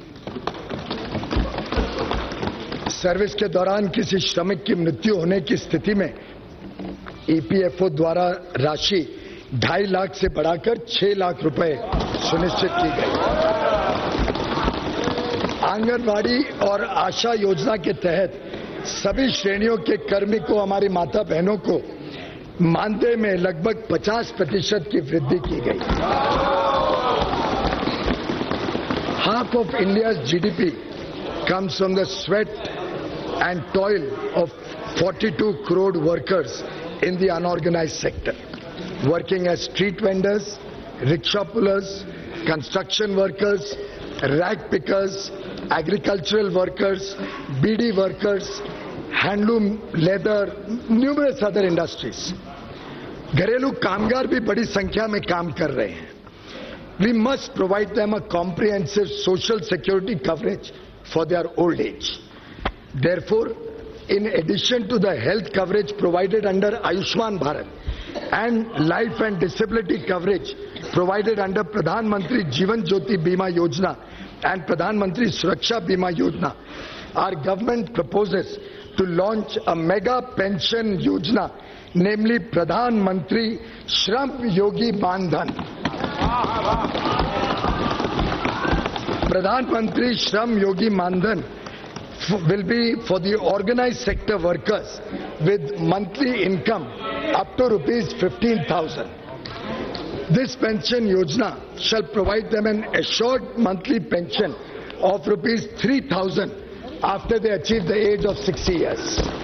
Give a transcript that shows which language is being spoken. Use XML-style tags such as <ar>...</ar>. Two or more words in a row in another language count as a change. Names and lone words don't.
<hi>सर्विस के दौरान किसी श्रमिक की मृत्यु होने की स्थिति में ईपीएफओ द्वारा राशि 2.5 लाख से बढ़ाकर 6 लाख रुपए सुनिश्चित की गई। आंगनवाड़ी और आशा योजना के तहत सभी श्रेणियों के कार्मिकों, हमारी माता बहनों को मानदेय में लगभग 50% की वृद्धि की गई।</hi> <en>Half of India's GDP comes from the sweat and toil of 42 crore workers in the unorganized sector, working as street vendors, rickshaw pullers, construction workers, rag pickers, agricultural workers, BD workers, handloom, leather, numerous other industries.</en> <hi>घरेलू कामगार भी बड़ी संख्या में काम कर रहे हैं।</hi> <en>We must provide them a comprehensive social security coverage for their old age. देयरफॉर, in addition to the health coverage provided under Ayushman Bharat and life and disability coverage provided under Pradhan Mantri Jeevan Jyoti Bima Yojana and Pradhan Mantri Suraksha Bima Yojana, our government proposes to launch a mega pension yojana, namely Pradhan Mantri Shram Yogi Mandhan. Pradhan Mantri Shram Yogi Mandhan will be for the organized sector workers with monthly income up to rupees 15,000. This pension yojana shall provide them an assured monthly pension of rupees 3,000 after they achieve the age of 60 years.</en>